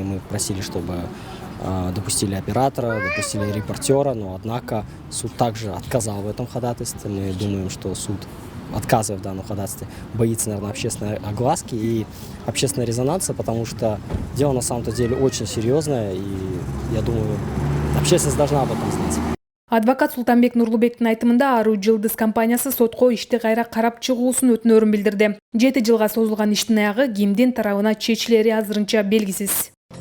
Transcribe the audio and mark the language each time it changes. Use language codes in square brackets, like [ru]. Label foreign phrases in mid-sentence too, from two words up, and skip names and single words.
[ru] Мы просили, чтобы допустили оператора, допустили репортера, но однако суд также отказал в этом ходатайстве. Мы думаем, что суд, отказывая в данном ходатайстве, боится, наверное, общественной огласки и общественной резонанса, потому что дело на самом-то деле очень серьезное, и я думаю, общественность должна об этом знать. [ky] Адвокат Султанбек Нурлубектин айтымында Ару Жылдыз компаниясы сотко ишти кайра карап чыгуусун өтүнөрүн билдирди. 7 жылга созулган иштин аягы кимдин тарабына чечилери азырынча белгисиз.